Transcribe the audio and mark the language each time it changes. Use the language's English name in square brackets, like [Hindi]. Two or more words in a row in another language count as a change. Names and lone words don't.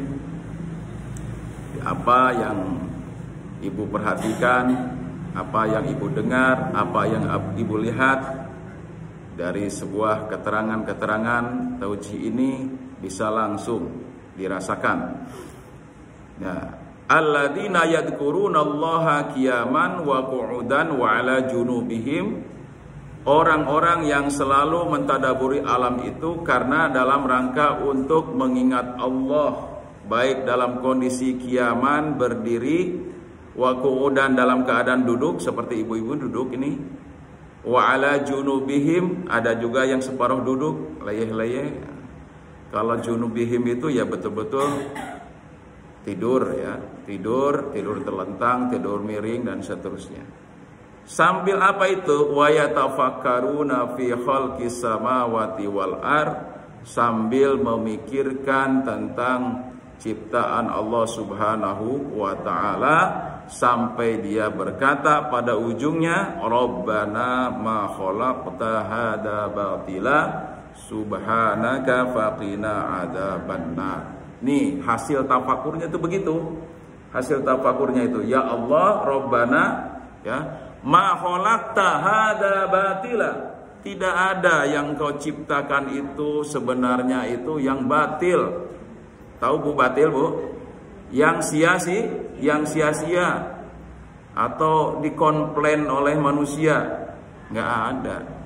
[Indonesian] Apa yang ibu perhatikan, apa yang ibu dengar, apa yang ibu lihat dari sebuah keterangan-keterangan taujih ini bisa langsung dirasakan. [Arabic] Ya, الذين يذكرون الله قياما وقعودا وعلى جنوبهم, [Indonesian] orang-orang yang selalu mentadaburi alam itu karena dalam rangka untuk mengingat Allah, baik dalam kondisi qiyaman berdiri, [Arabic] وقعودا [Indonesian] dalam keadaan duduk seperti ibu-ibu duduk ini, [Arabic] وعلى جنوبهم, [Indonesian] ada juga yang separuh duduk leyeh-leyeh. Kalau junubihim itu ya betul-betul tidur ya, tidur terlentang, tidur miring dan seterusnya. Sambil apa itu? [Arabic] ويتفكرون في خلق السماوات والأرض, [Indonesian] sambil memikirkan tentang ciptaan Allah [Arabic] سبحانه وتعالى, [Indonesian] sampai dia berkata pada ujungnya, [Arabic] ربنا ما خلقت هذا باطلا سبحانك فقنا عذاب النار. [Indonesian] Nih hasil tafakurnya itu begitu. Hasil tafakurnya itu, ya Allah, Rabbana, ya, [Arabic] ما خلقت هذا باطلا, [Indonesian] tidak ada yang kau ciptakan itu sebenarnya itu yang batil. Tahu Bu batil, Bu? Yang sia-sia atau dikomplain oleh manusia, nggak ada.